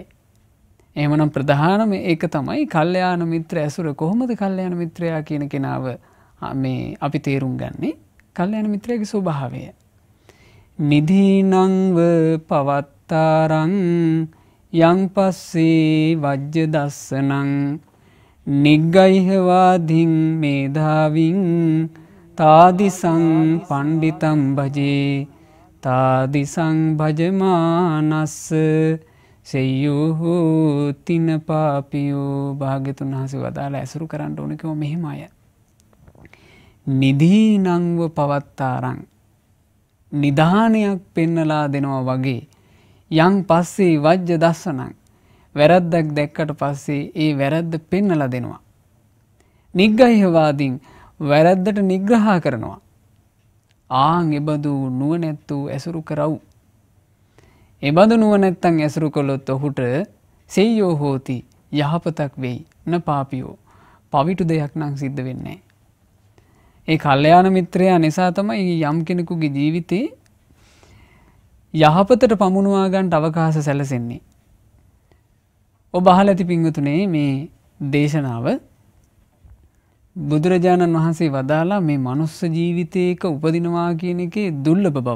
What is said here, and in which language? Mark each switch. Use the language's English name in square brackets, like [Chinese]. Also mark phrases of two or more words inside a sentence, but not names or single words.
[Sinhala] එහෙමනම් ප්‍රධානම ඒක තමයි කල්යාණ මිත්‍ර ඇසුර. කොහොමද කල්යාණ මිත්‍රයා කියන කෙනාව මේ අපි තේරුම් ගන්නේ? කල්යාණ මිත්‍රයාගේ ස්වභාවය. [Pali] නිදීනංව පවත්තාරං යං පස්සේ වජ්‍ය දස්සනං නිග්ගයිහවාදින් මේධාවින් තාදිසං පණ්ඩිතම් භජේ තාදිසං භජමානස්ස සෙය්‍යෝ තින පාපියෝ [Sinhala] භාග්‍යතුන් වහන්සේ වදාලා ඇසුරු කරන්න ඕන කිව්ව මෙහෙම අය. [Pali] නිදීනංව පවත්තාරං [Sinhala] නිදානයක් පෙන්නලා දෙනවා වගේ [Pali] යන් පස්සේ වජ්‍ය දස්සනං [Sinhala] වැරද්දක් දැක්කට පස්සේ ඒ වැරද්ද පෙන්නලා දෙනවා. නිග්ගහවාදීන් වැරද්දට නිග්‍රහ කරනවා. ආන් එබඳු නුවණැත්තෝ ඇසුරු කරව්. එබඳු නුවණැත්තන් ඇසුරු කළොත් ඔහුට [Pali] සෙය්‍යෝ හෝති [Sinhala] යහපතක් වෙයි [Pali] න පාපියෝ [Sinhala] පවිතු දෙයක් නම් සිද්ධ වෙන්නේ. ඒ කල්යාණ මිත්‍රයා නිසා තමයි යම් කෙනෙකුගේ ජීවිතේ යහපතට පමුණුවා ගන්නට අවකාශ සැලසෙන්නේ. ඔබ අහලා ඇති පින්වතුනේ මේ දේශනාව බුදුරජාණන් වහන්සේ වදාලා මේ මනුස්ස ජීවිතයක උපදිනවා කියන එකේ දුර්ලභ බව.